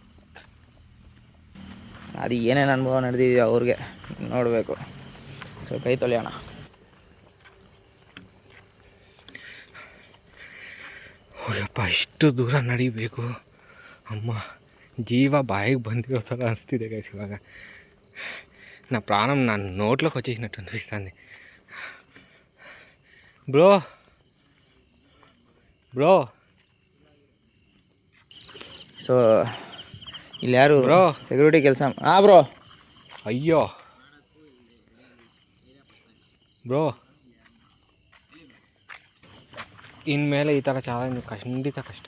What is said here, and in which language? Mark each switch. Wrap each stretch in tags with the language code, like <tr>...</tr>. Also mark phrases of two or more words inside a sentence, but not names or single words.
<kn>ಅದು ಏನೇನು ಅನುಭವ ನಡೆದಿದೆಯೋ ಅವ್ರಿಗೆ ನೋಡಬೇಕು. ಸೊ ಕೈ ತೊಳೆಯೋಣ. ಹೋಗಪ್ಪ, ಇಷ್ಟು ದೂರ ನಡಿಬೇಕು. ಅಮ್ಮ, ಜೀವ ಬಾಯಿಗೆ ಬಂದಿರೋ ಥರ ಅನಿಸ್ತಿದೆ ಗೈಸ್ ಇವಾಗ.</kn> <te>నా ప్రాణం నా నోట్లోకి వచ్చేసినట్టు అనిపిస్తుంది.</te> <en>bro bro</en> <kn>ಸೊ ಇಲ್ಲಿ ಯಾರು ಬ್ರೋ ಸೆಕ್ಯೂರಿಟಿ ಕೆಲಸ? ಬ್ರೋ. ಅಯ್ಯೋ ಬ್ರೋ, ಇನ್ಮೇಲೆ ಈ ಥರ ಚಾಲೆಂಜ್ ಖಂಡಿತ ಕಷ್ಟ.</kn>